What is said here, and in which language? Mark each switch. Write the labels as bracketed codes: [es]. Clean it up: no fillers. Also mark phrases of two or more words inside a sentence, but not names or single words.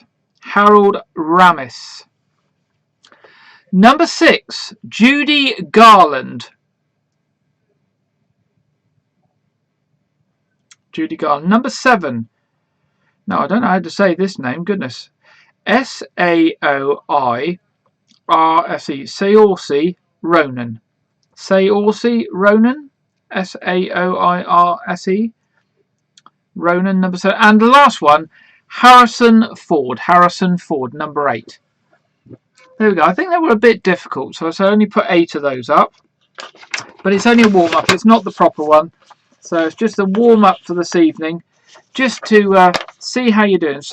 [en] Harold Ramis. Number 6, Judy Garland. Judy Garland. Number 7. No, I don't know how to say this name. Goodness. Saoirse. Saoirse Ronan. Saoirse Ronan. Saoirse Ronan. Number 7. And the last one, Harrison Ford. Harrison Ford. Number 8. There we go. I think they were a bit difficult, so I only put 8 of those up. But it's only a warm-up. It's not the proper one. So it's just a warm-up for this evening, just to see how you're doing.